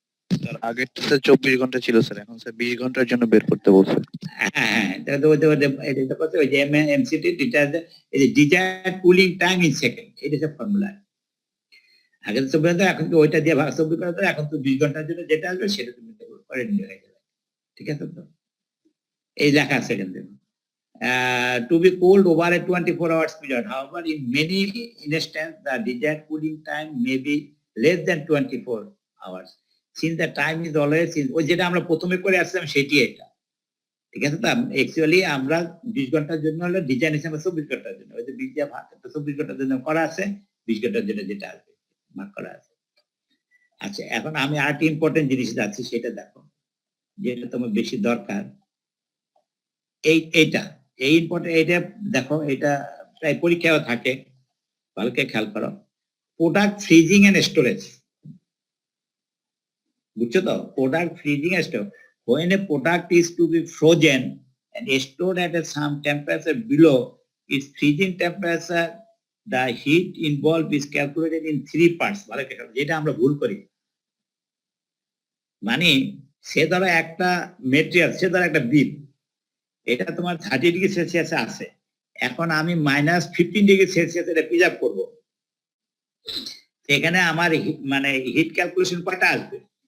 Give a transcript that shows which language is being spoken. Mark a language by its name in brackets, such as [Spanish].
[Bangla] Sir আগেরটা sir 24 ঘন্টা ছিল স্যার, এখন স্যার 20 ঘন্টার জন্য বের করতে বলছে। হ্যাঁ এটা কত? ওই যে MCT [English] desired cooling time in second, [Bangla] এটা হচ্ছে ফর্মুলা। আগে তো 24 ঘন্টা, এখন তো ওইটা দিয়ে 24 ঘন্টা, এখন তো 20 ঘন্টার জন্য যেটা আসবে সেটা তুমি করে নিয়ে হয়ে যাবে। ঠিক আছে তো? এই লেখা আছে এখানে [English] to be cooled over a 24 hours period. However, in many instances, the desired cooling time may be less than 24 hours. Since the time is always [Bangla] ওই যেটা আমরা প্রথমে করে আসলাম সেটি এটা। ঠিক আছে তো? অ্যাকচুয়ালি আমরা 20 ঘন্টার জন্য হলে ডিজাইন হিসেবে 24 ঘন্টার জন্য, ওই যে 20 দিয়ে ভাগ 24 ঘন্টার জন্য করা আছে, 20 ঘন্টার জন্য যেটা আসবে ভাগ করা আছে। আচ্ছা এখন আমি আরেকটি ইম্পর্টেন্ট জিনিস যাচ্ছি, সেটা দেখো যেটা তোমার বেশি দরকার। এইটা এই ইম্পর্টেন্ট, এটা দেখো, এটা প্রায় পরীক্ষাও থাকে, ভালো করে খেয়াল করো। প্রোডাক্ট ফ্রিজিং এন্ড স্টোরেজ, বুঝছো তো? [English] Product freezing and storage, when a product is to be frozen and stored at a some temperature below its freezing temperature, the heat involved is calculated in 3 parts। [Bangla] ভালো করে, যেটা আমরা ভুল করি, মানে সে ধরো একটা মেটেরিয়াল, সে ধরো একটা বিফ, এটা তোমার 30°C আছে, এখন আমি -15°C এটা প্রিজার্ভ করবো, সেখানে আমার মানে হিট ক্যালকুলেশন কয়টা আসবে?